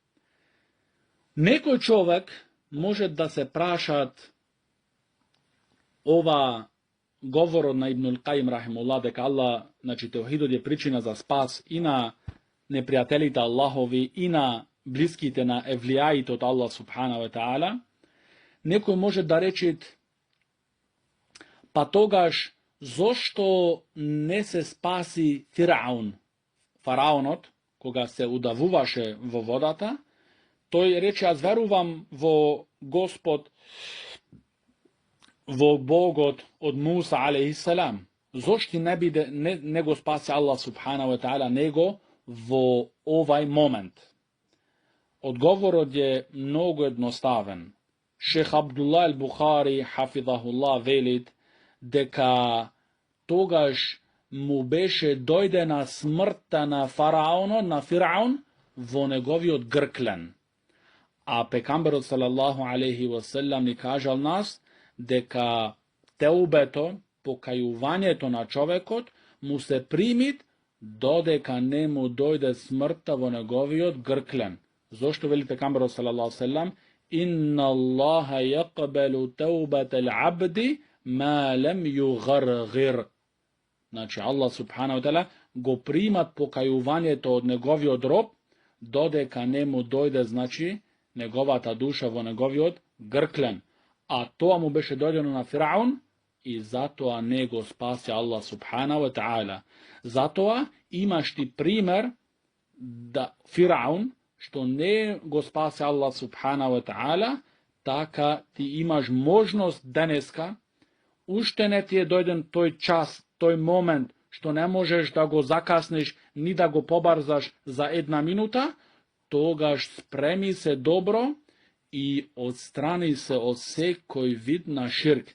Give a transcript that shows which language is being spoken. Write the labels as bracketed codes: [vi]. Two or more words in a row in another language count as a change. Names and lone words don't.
[mk] Некој човек може да се прашат ова говорот на Ибнул Каим рахимуллах дека Аллах, значи теухидот е причина за спас и на непријателите Аллахови и на блиските на евлијаите од Аллах [ar] سبحانه وتعالى, [mk] некој може да рече, па тогаш зошто не се спаси фараонот, кога се удавуваше во водата? Тој рече, аз верувам во Господ, во Богот од Муса алейхиссалам. Зошто не го спаси Аллах [ar] سبحانه وتعالى [mk] него во овај момент? Одговорот е многу едноставен. Шех Абдулла ал-Бухари хафизахуллах велит дека тогаш му беше дојдена смртта на фараонот, на Фираун, во неговиот грклен. А пекамберот [ar] صلى الله عليه وسلم [mk] ни кажал нас дека теубето, покајувањето на човекот, му се примит додека не му дојде смртта во неговиот грклен. Зошто вели пекамберот [ar] صلى الله عليه إن الله يقبل توبة العبد ما لم يغرغر. [mk] Значи, Аллах [ar] سبحانه وتعالى [mk] го примат покајувањето од неговиот роб, додека не му дојде, значи, неговата душа во неговиот грклен. А тоа му беше дојдено на Фираун и затоа не го спаси Аллах [ar] سبحانه وتعالى. [mk] Затоа имаш ти пример да Фираун, што не го спаси Аллах [ar] سبحانه وتعالى, [mk] така ти имаш можност денеска, уште не ти е дојден тој час, тој момент, што не можеш да го закаснеш, ни да го побарзаш за една минута, тогаш спреми се добро и отстрани се од секој вид на ширк.